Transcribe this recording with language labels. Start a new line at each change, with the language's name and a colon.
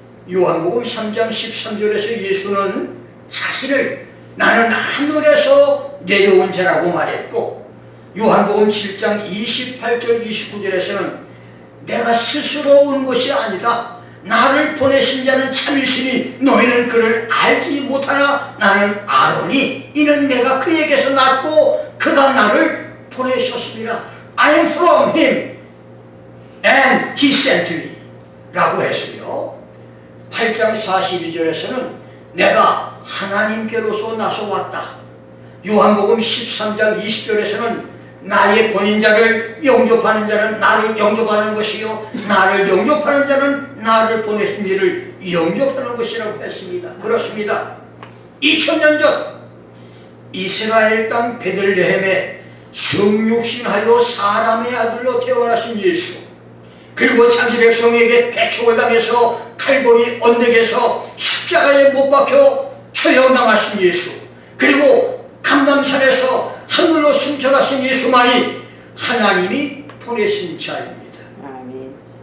Korean: 요한복음 3장 13절에서 예수는 자신을 나는 하늘에서 내려온 자라고 말했고, 요한복음 7장 28절 29절에서는 내가 스스로 온 것이 아니다, 나를 보내신 자는 참이시니 너희는 그를 알지 못하나 나는 아노니 이는 내가 그에게서 났고 그가 나를 보내셨습니다.
English: I am from him and he sent me
Korean: 라고 했으며, 8장 42절에서는 내가 하나님께로서 나서왔다. 요한복음 13장 20절에서는 나의 본인 자를 영접하는 자는 나를 영접하는 것이요 나를 영접하는 자는 나를 보내신 이를 영접하는 것이라고 했습니다. 그렇습니다. 2000년 전 이스라엘 땅 베들레헴에 성육신하여 사람의 아들로 태어나신 예수, 그리고 자기 백성에게 배척을 당해서 칼보리 언덕에서 십자가에 못 박혀 처형당하신 예수, 그리고 감람산에서 하늘로 승천하신 예수만이 하나님이 보내신 자입니다. 아멘.